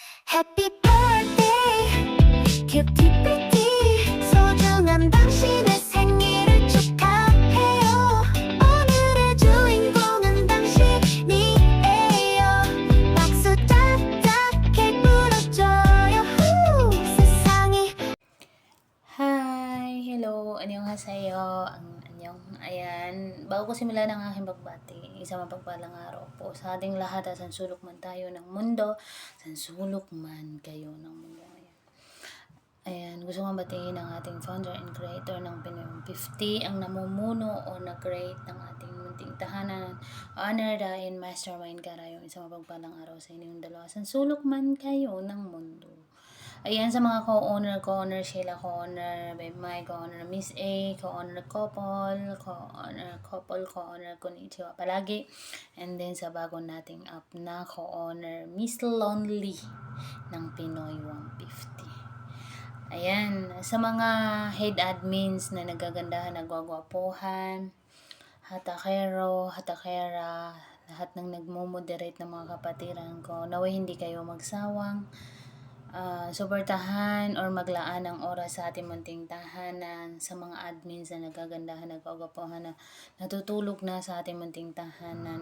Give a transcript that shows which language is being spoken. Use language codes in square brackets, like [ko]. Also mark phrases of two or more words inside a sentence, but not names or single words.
[en] Happy birthday, [ko] 큐티피티. 소중한 당신의 생일을 축하해요. 오늘의 주인공은 당신이에요. 박수 짝짝해 불어줘요. 후, 세상이. [en] Hi! Hello! Annyeonghaseyo! [tl] Ayan, bago ko simulan ang aking pagbati, isang mapagpalang araw po sa ating lahat at saan sulok man tayo ng mundo, saan sulok man kayo ng mundo ngayon. Ayan, gusto kong batiin ang ating [en] founder and creator [tl] ng Pinoy 50, ang namumuno o nag-create ng ating munting tahanan, Honor Dain Mastermind Karayong, isang mapagpalang araw sa inyong dalawa, saan sulok man kayo ng mundo. Ayan, sa mga co-owner Sheila, co-owner Babe Mai, co-owner Miss A, co-owner Couple, co-owner Konnichiwa palagi. [en] And then [tl] sa bago nating app na co-owner Miss Lonely ng Pinoy 150. Ayan, sa mga [en] head admins [tl] na nagagandahan, nagwagwapuhan, hatakero, hatakera, lahat ng nagmo-moderate ng mga kapatiran ko, naway hindi kayo magsawang suportahan or maglaan ng oras sa ating munting tahanan, sa mga admins na nagagandahan, nagkagapuhan na natutulog na sa ating munting tahanan.